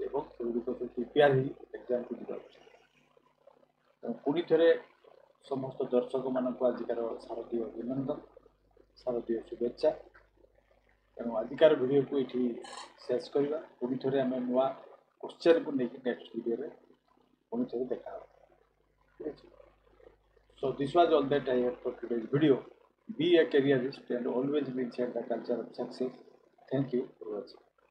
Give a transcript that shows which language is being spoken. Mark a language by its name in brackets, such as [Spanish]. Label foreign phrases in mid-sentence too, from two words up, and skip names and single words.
[Odia] ଏବଂ ସେଗୁଡ଼ିକ ସବୁ ପ୍ରିପେୟାର ହେଇ ଏକ୍ଜାମ୍କୁ ଯିବା ଉଚିତ। ତେଣୁ ପୁଣି ଥରେ ସମସ୍ତ ଦର୍ଶକମାନଙ୍କୁ ଆଜିକାର ଶାରଦୀୟ ଅଭିନନ୍ଦନ, ଶାରଦୀୟ ଶୁଭେଚ୍ଛା। ତେଣୁ ଆଜିକାର ଭିଡ଼ିଓକୁ ଏଇଠି ଶେଷ କରିବା। ପୁଣି ଥରେ ଆମେ ନୂଆ କ୍ୱେଶ୍ଚନ୍କୁ ନେଇକି ନେକ୍ସଟ ଭିଡ଼ିଓରେ ପୁଣି ଥରେ ଦେଖା ହେବ। ଠିକ୍ ଅଛି। [English] So this was all that I have for today's video. Be a careerist and always be inside the culture of success. Thank you for watching.